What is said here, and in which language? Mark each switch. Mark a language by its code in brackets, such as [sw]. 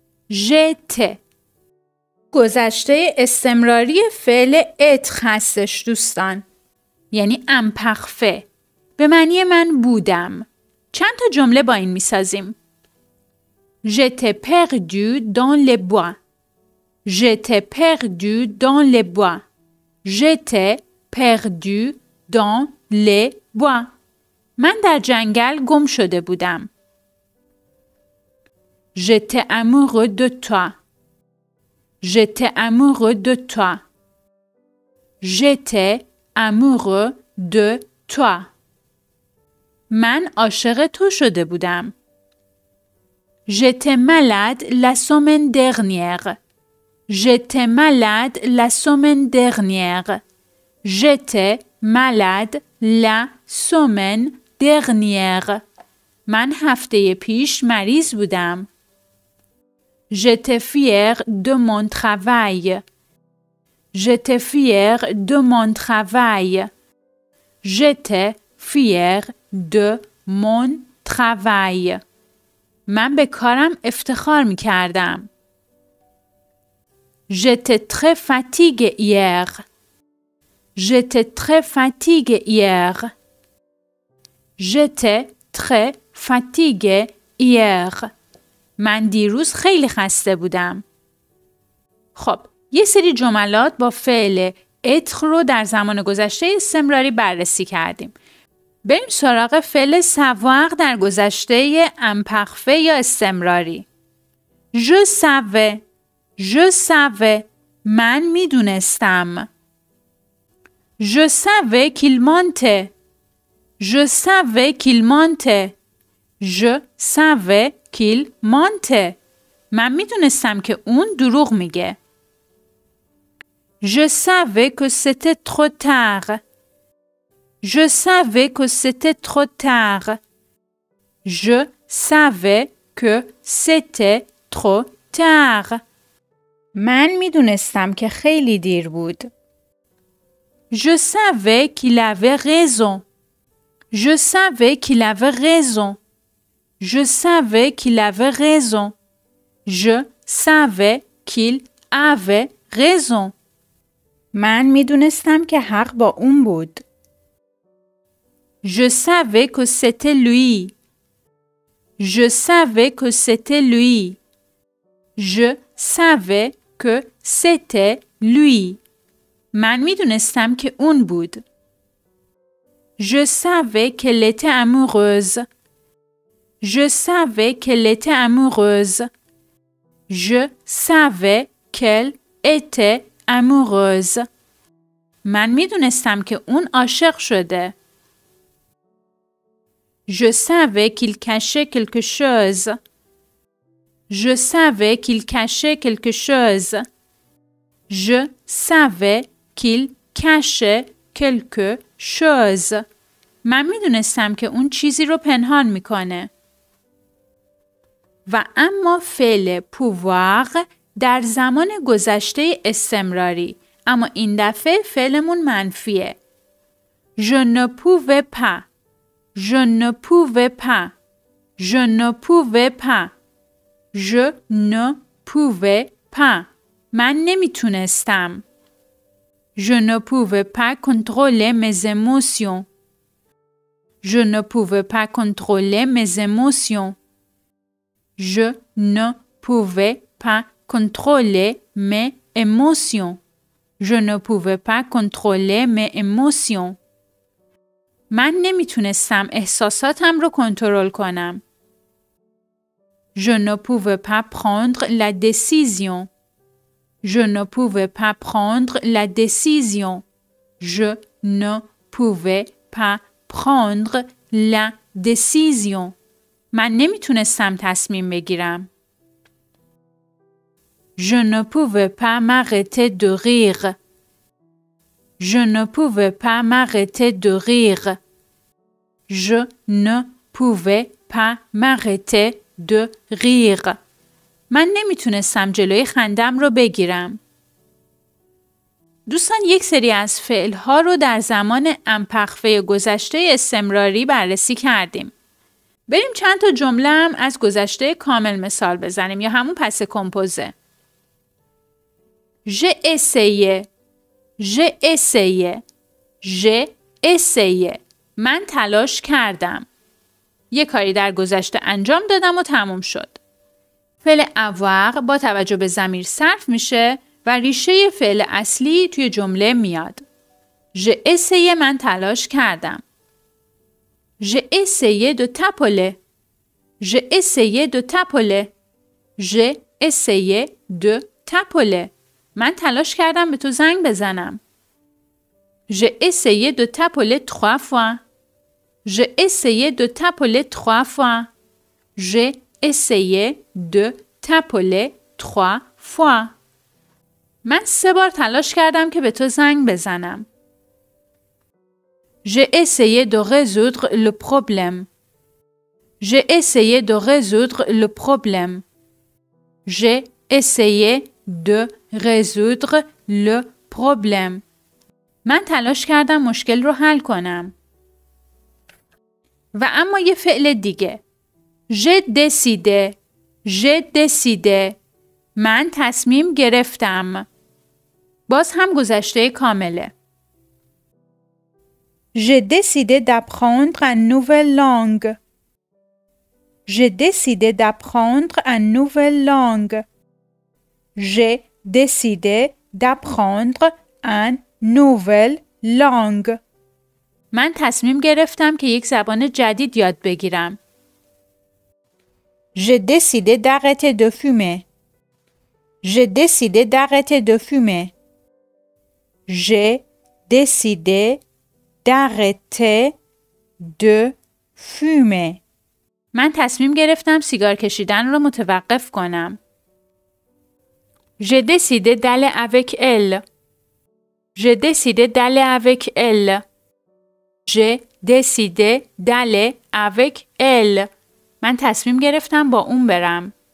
[fa] ژته گذشته استمراری فعل اتر هستش دوستان، یعنی امپرفه، به معنی من بودم. چند تا جمله با این میسازیم. [fr] J'étais perdu dans les bois. J'étais perdu dans les bois. J'étais perdu dans les bois. [fa] من در جنگل گم شده بودم. [fr] J'étais amoureux de toi. J'étais amoureux de toi. J'étais amoureux de toi. [fa] من عاشق تو شده بودم. [fr] J'étais malade la semaine dernière. J'étais malade la semaine dernière. J'étais malade la semaine dernière. [fa] من هفته پیش مریض بودم. [fr] J'étais fière de mon travail. J'étais fière de mon travail. J'étais fière de mon travail. [fa] من به کارم افتخار می کردم. [fr] J'étais très fatiguée hier. J'étais très fatiguée hier. J'étais très fatiguée hier. [fa] من دیروز خیلی خسته بودم. خب، یه سری جملات با فعل اتر رو در زمان گذشته استمراری بررسی کردیم. بریم سراغ فعل ساوار در گذشته امپرفه یا استمراری. [fr] Je savais. Je savais. [fa] من میدونستم. [fr] Je savais qu'il mentait. Je savais qu'il mentait. Je savais qu'il mentait. [fa] من میدونستم که اون دروغ میگه. [fr] Je savais que c'était trop tard. Je savais que c'était trop tard. Je savais que c'était trop tard. [fa] من میدونستم که خیلی دیر بود. [fr] Je savais qu'il avait raison. Je savais qu'il avait raison. Je savais qu'il avait raison. Je savais qu'il avait raison. [fa] من میدونستم که حق با اون بود. [fr] Je savais que c'était lui. Je savais que c'était lui. Je savais que c'était lui. [fa] من میدونستم که اون بود. [fr] Je savais qu'elle était amoureuse. Je savais qu'elle était amoureuse. Je savais qu'elle était amoureuse. [fa] من میدونستم که اون عاشق شده. [fr] Je savais qu'il cachait quelque chose. Je savais qu'il cachait quelque chose. Je savais qu'il cachait quelque chose. [fa] من میدونستم که اون چیزی رو پنهان میکنه. و اما فعل pouvoir در زمان گذشته استمراری، اما این دفعه فعلمون منفیه. [fr] Je ne pouvais pas. Je ne pouvais pas. Je ne pouvais pas. Je ne pouvais pas. [fa] من نمیتونستم. [fr] Je ne pouvais pas contrôler mes émotions. Je ne pouvais pas contrôler mes émotions. Je ne pouvais pas contrôler mes émotions. Je ne pouvais pas contrôler mes émotions. [fa] من نمیتونستم احساساتم رو کنترل کنم. [fr] Je ne pouvais pas prendre la décision. Je ne pouvais pas prendre la décision. Je ne pouvais pas prendre la décision. [fa] من نمیتونستم تصمیم بگیرم. [fr] Je ne pouvais pas m'arrêter de rire. Je ne pouvais pas m'arrêter de rire. Je ne pouvais pas m'arrêter de rire. [fa] من نمیتونستم جلوی خندم رو بگیرم. دوستان یک سری از فعل‌ها رو در زمان امپرفه گذشته استمراری بررسی کردیم. بریم چند تا جمله هم از گذشته کامل مثال بزنیم یا همون پس کمپوزه. [fr] J'ai essayé. J'ai essayé. J'ai essayé. [fa] من تلاش کردم. یک کاری در گذشته انجام دادم و تموم شد. فعل avoir با توجه به ضمیر صرف میشه و ریشه فعل اصلی توی جمله میاد. [fr] J'ai essayé [fa] من تلاش کردم. [fr] J'ai essayé de t'appeler. J'ai essayé de t'appeler. J'ai essayé de t'appeler. [fa] من تلاش کردم به تو زنگ بزنم. [fr] J'ai essayé de t'appeler 3 fois. J'ai essayé de t'appeler 3 fois. J'ai essayé de t'appeler 3 fois. [fa] من 3 بار تلاش کردم که به تو زنگ بزنم. [fr] J'ai essayé de résoudre le problème. J'ai essayé de résoudre le problème. J'ai essayé de résoudre le problème. [fa] من تلاش کردم مشکل رو حل کنم. و اما یه فعل دیگه. [fr] J'ai décidé. J'ai décidé. [fa] من تصمیم گرفتم. باز هم گذشته کامله. [fr] J'ai décidé d'apprendre une nouvelle langue. J'ai décidé d'apprendre une nouvelle langue. J'ai décidé d'apprendre une nouvelle langue. [fa] من تصمیم گرفتم که یک زبان جدید یاد بگیرم. [fr] J'ai décidé d'arrêter de fumer. J'ai décidé d'arrêter de fumer. J'ai décidé d'arrêter de fumer. [fa] من تصمیم گرفتم سیگار کشیدن رو متوقف کنم. [fr] J'ai décidé d'aller avec elle. J'ai décidé d'aller avec elle. J'ai décidé d'aller avec elle. [fa] من تصمیم گرفتم با اون برم.